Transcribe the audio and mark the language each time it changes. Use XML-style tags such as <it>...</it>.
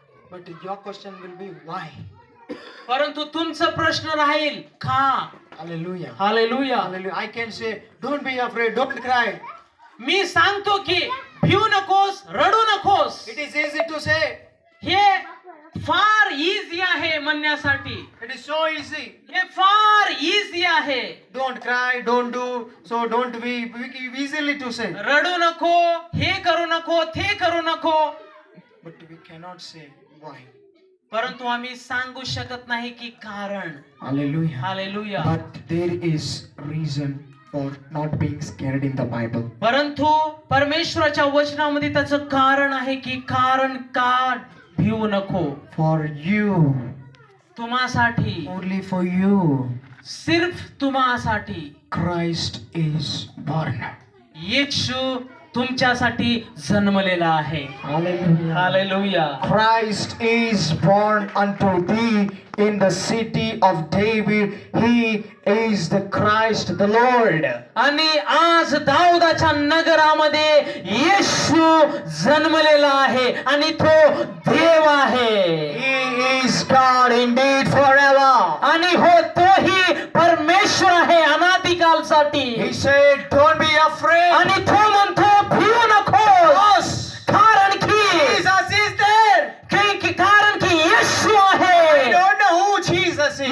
<en>But your question will be why?</en> <mr>परंतु तुमचा प्रश्न राहील का.</mr> <en>Hallelujah.</en> <mr>Hallelujah.</mr> <en>Hallelujah. I can say don't be afraid, don't cry.</en> <mr>मी सांगतो की भिऊ नकोस, रडू नकोस.</mr> <en>It is easy to say.</en> <mr>हे फार इझी आहे म्हणण्यासाठी.</mr> <en>It is so easy.</en> <mr>हे फार इझी आहे.</mr> <en>Don't cry, don't do, so don't weep. Easily to say.</en> <mr>रडू नको, हे करू नको, ते करू नको.</mr> <en>But we cannot say why.</en> <mr>परंतु आम्ही सांगू शकत नाही की कारण.</mr> <en>Hallelujah.</en> <mr>Hallelujah.</mr> <en>But there is reason for not being scared in the Bible.</en> <mr>परंतु परमेश्वराच्या वचनामध्ये त्याचं कारण आहे की कारण का भिऊ नको.</mr> <en>For you,</en> <mr>तुम्हासाठी,</mr> <en>only for you,</en> <mr>सिर्फ तुम्हासाठी</mr> <en>Christ is born.</en> <mr>येशू तुमच्यासाठी जन्मलेला आहे.</mr> <en>Hallelujah.</en> <mr>Hallelujah.</mr> <en>Christ is born unto thee in the city of David. He is the Christ, the Lord.</en> <mr>आणि आज दाऊदाच्या नगरामध्ये येशू जन्मलेला आहे आणि तो देव आहे.</mr> <en>He is God indeed forever.</en> <mr>आणि हो तोही परमेश्वर आहे अनादिकालसाठी.</mr> <en>He said, don't be afraid.</en> <mr>आणि तो म्हणतो भिऊ नकोस. कारण की</mr> <en>Jesus is there.</en> <mr>कारण की येशू आहे.</mr> <en>I don't know who Jesus is.</en>